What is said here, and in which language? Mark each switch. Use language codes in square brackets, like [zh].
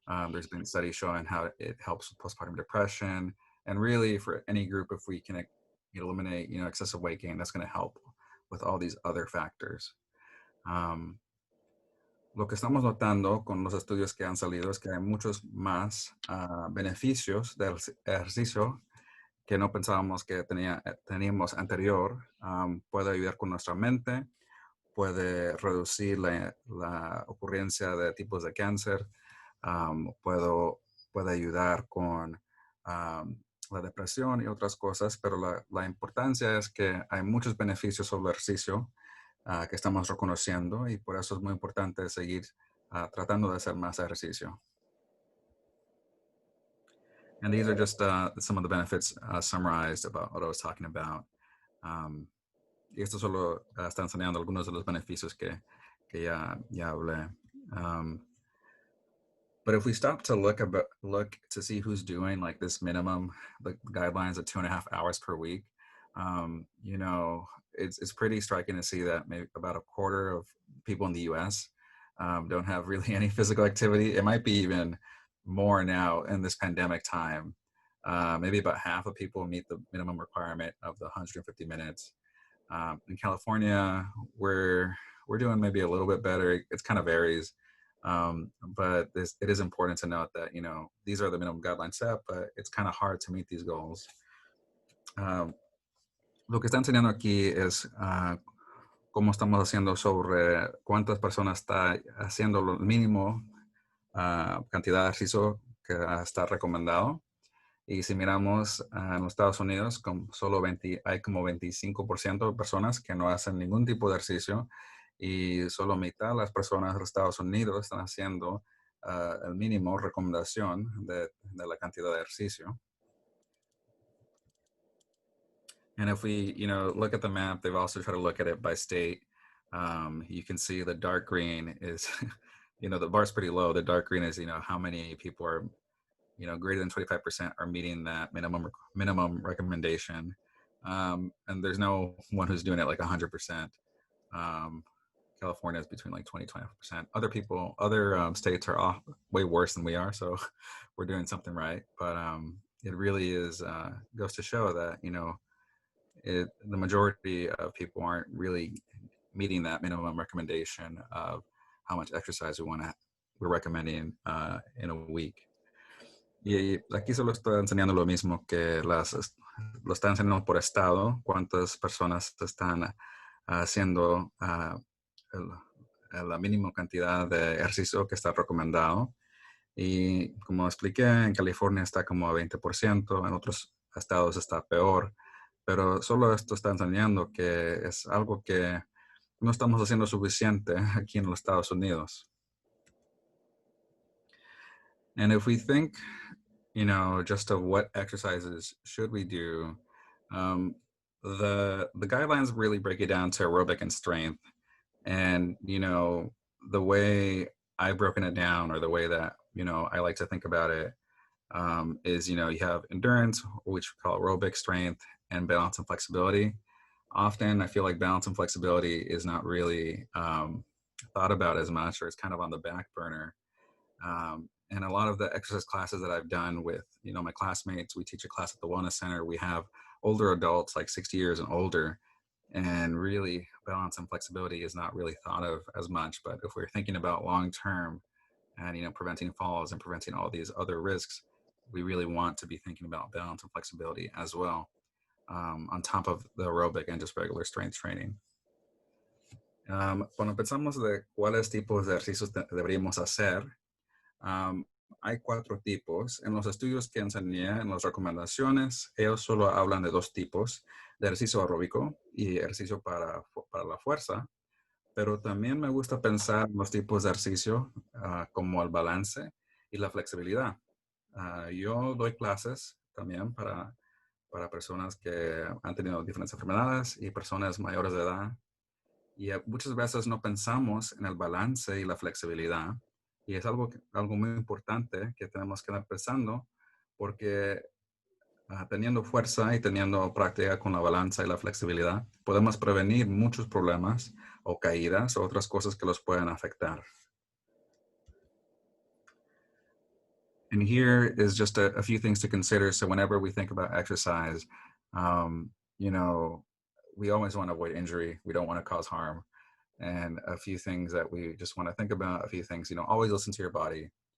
[en] There's been studies showing how it helps with postpartum depression, and really for any group, if we can eliminate excessive weight gain, that's going to help with all these other factors. [es] Lo que estamos notando con los estudios que han salido es que hay muchos más beneficios del ejercicio que no pensábamos que teníamos anterior, puede ayudar con nuestra mente, puede reducir la ocurrencia de tipos de cáncer, um, puedo, puede ayudar con la depresión y otras cosas, pero la importancia es que hay muchos beneficios sobre el ejercicio que estamos reconociendo y por eso es muy importante seguir tratando de hacer más ejercicio. [en] And these are just some of the benefits summarized about what I was talking about. [es] Um, y esto solo está enseñando algunos de los beneficios que ya hablé. [en] But if we stop to look to see who's doing like this minimum, the guidelines of 2.5 hours per week, you know, it's pretty striking to see that maybe about a quarter of people in the U.S. Don't have really any physical activity. It might be even more now in this pandemic time. Maybe about half of people meet the minimum requirement of the 150 minutes. In California, we're doing maybe a little bit better. It kind of varies, but it is important to note that these are the minimum guidelines set, but it's kind of hard to meet these goals. [es] Lo que está enseñando aquí es cómo estamos haciendo sobre cuántas personas está haciendo lo mínimo cantidad de ejercicio que está recomendado. Y si miramos en los Estados Unidos, hay como 25% de personas que no hacen ningún tipo de ejercicio y solo mitad de las personas de los Estados Unidos están haciendo el mínimo recomendación de la cantidad de ejercicio. [en] And if we, look at the map, they've also tried to look at it by state. You can see the dark green is, the bar's pretty low. The dark green is, how many people are greater than 25% are meeting that minimum recommendation. And there's no one who's doing it like 100%. California is between like 20-25%. Other states are way worse than we are. So we're doing something right. But it really goes to show that, the majority of people aren't really meeting that minimum recommendation of how much exercise we're recommending in a week. [es] Y aquí solo estoy enseñando lo mismo que lo está enseñando por estado, cuántas personas están haciendo la mínima cantidad de ejercicio que está recomendado. Y como expliqué, en California está como a 20%, en otros estados está peor, pero solo esto está enseñando que es algo que no estamos haciendo suficiente aquí en los Estados Unidos. [en] And if we think just of what exercises should we do, the guidelines really break it down to aerobic and strength. And, the way I've broken it down, or the way that, I like to think about it, is, you have endurance, which we call aerobic strength, and balance and flexibility. Often I feel like balance and flexibility is not really thought about as much, or it's kind of on the back burner. And a lot of the exercise classes that I've done with, my classmates, we teach a class at the Wellness Center. We have older adults, like 60 years and older, and really balance and flexibility is not really thought of as much. But if we're thinking about long-term and, preventing falls and preventing all these other risks, we really want to be thinking about balance and flexibility as well, on top of the aerobic and just regular strength training. [es] Cuando pensamos de cuáles tipos de ejercicios deberíamos hacer, hay 4 tipos. En los estudios que enseñé, en las recomendaciones, ellos solo hablan de 2 tipos, de ejercicio aeróbico y ejercicio para la fuerza, pero también me gusta pensar en los tipos de ejercicio como el balance y la flexibilidad. Yo doy clases también para personas que han tenido diferentes enfermedades y personas mayores de edad, y muchas veces no pensamos en el balance y la flexibilidad. Y es algo muy importante que tenemos que estar pensando, porque teniendo fuerza y teniendo práctica con la balanza y la flexibilidad, podemos prevenir muchos problemas o caídas o otras cosas que los pueden afectar. [en] And here is just a few things to consider. So whenever we think about exercise, we always want to avoid injury. We don't want to cause harm. And a few things that we just want to think about, a few things, always listen to your body.